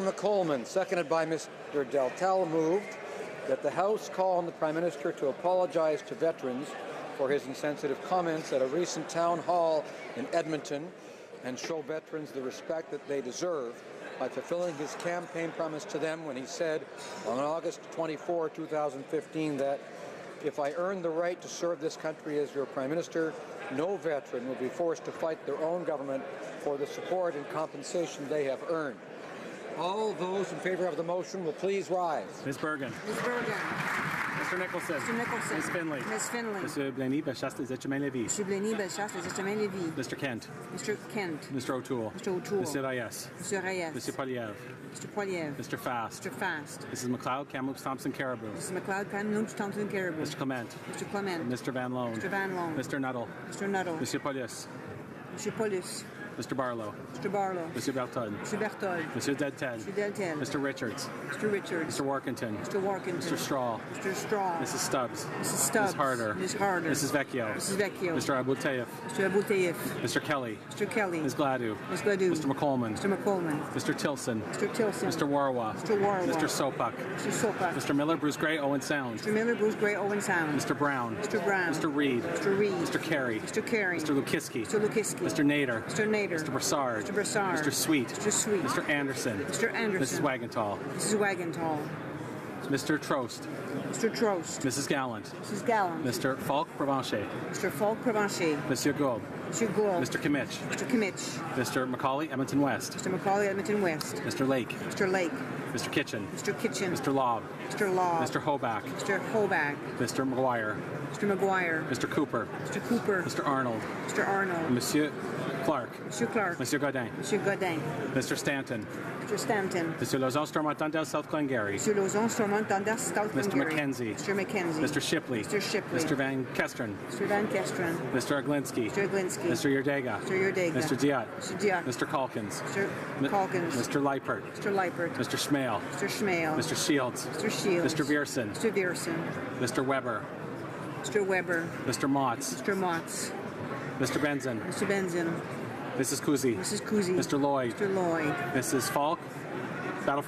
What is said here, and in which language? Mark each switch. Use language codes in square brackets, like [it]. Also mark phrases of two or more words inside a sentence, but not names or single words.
[en] McColman, seconded by Mr. Deltel, moved that the House call on the Prime Minister to apologize to veterans for his insensitive comments at a recent town hall in Edmonton and show veterans the respect that they deserve by fulfilling his campaign promise to them when he said on August 24, 2015 that if I earn the right to serve this country as your Prime Minister, no veteran will be forced to fight their own government for the support and compensation they have earned. All those in favor of the motion will please rise. Ms. Bergen. Ms. Bergen. Mr. Nicholson. Mr. Nicholson. Ms. Finley. Ms. Finley. Monsieur Blaney, Bellechasse, des Etchemins-Lévis. Monsieur Blaney, Bellechasse, des Etchemins-Lévis. Mr. Kent. Mr. Kent. Mr. O'Toole. Mr. O'Toole. Mr. Reyes. Mr. Reyes. Mr. Poliev. Mr. Poliev. Mr. Fast. Mr. Fast. Mrs. McLeod, Kamloops, Thompson, Caribou. Mrs. McLeod, Kamloops, Thompson, Caribou. Mr. Clement. Mr. Clement. Mr. Van Loan. Mr. Van Loan. Mr. Nuttall. Mr. Nuttall. Monsieur Polius. Monsieur Paulus. Mr. Barlow. Mr. Barlow. Monsieur Berthold. Mr. Berthold. Monsieur Deltel. Mr. Deltel. Mr. Richards. Mr. Richards. Mr. Workington. Mr. Workington. Mr. Straw. Mr. Straw. Mrs. Stubbs. Mrs. Stubbs. Ms. Harder. Ms. Harder. Mrs. Vecchio. Mrs. Vecchio. Mr. Abouteif. Mr. Abouteif. Mr. Kelly. Mr. Kelly. Ms. Gladue. Ms. Gladue. Mr. McColman. Mr. McColman. Mr. Tilson. Mr. Tilson. Mr. Warwa. Mr. Warwa. Mr. Sopak. Mr. Sopak. Mr. Miller, Bruce Gray, Owen Sound. Mr. Miller, Bruce Gray, Owen Sound. Mr. Brown. Mr. Brown. Mr. Reed. Mr. Reed. Mr. Carey. Mr. Carey. Mr. Lukiski. Mr. Lukiski. Mr. Nader. Mr. Nader. Mr. Brassard. Mr. Brassard. Mr. Sweet. Mr. Sweet. Mr. Anderson. Mr. Anderson. Mrs. Wagentall. Mrs. Wagentall. Mr. Trost. Mr. Trost. Mrs. Gallant. Mrs. Gallant. Mr. Falk Provencher. Mr. Falk Provencher. Monsieur Gould. Mr. Gould. Mr. Kimmich. Mr. Kimmich. Mr. Macaulay, Edmonton West. Mr. Macaulay, Edmonton West. Mr. Lake. Mr. Lake. Mr. Kitchen. Mr. Kitchen. Mr. Lobb. Mr. Law. Mr. Hoback. Mr. Hoback. Mr. McGuire. Mr. McGuire. Mr. Cooper. Mr. Cooper. Mr. Arnold. Mr. Arnold. Monsieur Clark. Monsieur Clark. Monsieur Godin. Monsieur Godin. Mr. Stanton. Mr. Stanton. Mr. Lozon, Stormont, Dundell, South Glengarry. Mr. Lozon, Stormont, Dundell, South Mr. Glengarry. McKenzie. Mr. McKenzie. Mr. Shipley. Mr. Shipley. Mr. Van Kesteren. Mr. Van Kesteren. Mr. Aglinski. Mr. Aglinski. Mr. Yerdega. Mr. Yerdega. Mr. Diat. Mr. Diat. Mr. Calkins. Mr. Calkins. Mr. Leipert. Mr. Leipert. Mr. Schmale. Mr. Schmale. Mr. Shields. Mr. Shields. Mr. Vierson. Mr. Vierson. Mr. Weber. Mr. Weber. Mr. Motz. Mr. Motz. Mr. Benzin. Mr. Benzin. Mrs. Kuzi. Mrs. Kuzi. Mr. Lloyd. Mr. Lloyd. Mrs. Falk.